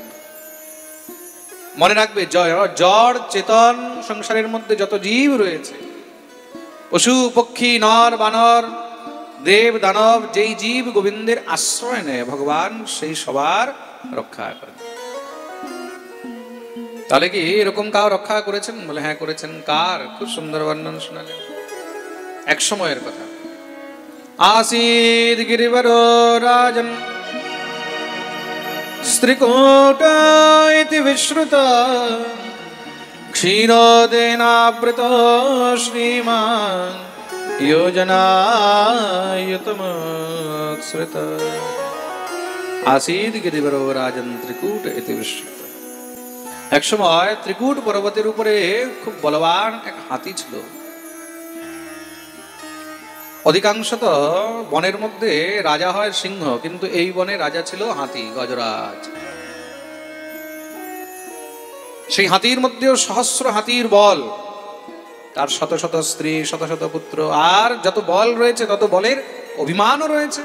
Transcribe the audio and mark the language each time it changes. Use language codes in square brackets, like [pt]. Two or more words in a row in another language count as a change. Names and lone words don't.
[bn] মনে রাখবে, জড় চেতন সংসারের মধ্যে যত জীব রয়েছে, পশু পক্ষী নর বানর দেব দানব, যেই জীব গোবিন্দের আশ্রয় নেয় ভগবান সেই সবার রক্ষা করেন। তাহলে কি এরকম কাউ রক্ষা করেছেন? বলে হ্যাঁ করেছেন। কার? খুব সুন্দর বর্ণন শোনালেন। এক সময়ের কথা। [sa] आसीद् गिरिवरो राजन् स्त्रिकूट इति विश्रुता क्षीरोदेनावृतो श्रीमान् योजनायुतमुत्सृता। आसीद् गिरिवरो राजन् त्रिकूट इति विश्रुता। [bn] এক সময় ত্রিকূট পর্বতের উপরে খুব বলবান এক হাতি ছিল। অধিকাংশত বনের মধ্যে রাজা হয় সিংহ, কিন্তু এই বনে রাজা ছিল হাতি, গজরাজ। সেই হাতির মধ্যেও সহস্র হাতির বল, তার শত শত স্ত্রী, শত শত পুত্র, আর যত বল রয়েছে তত বলের অভিমানও রয়েছে।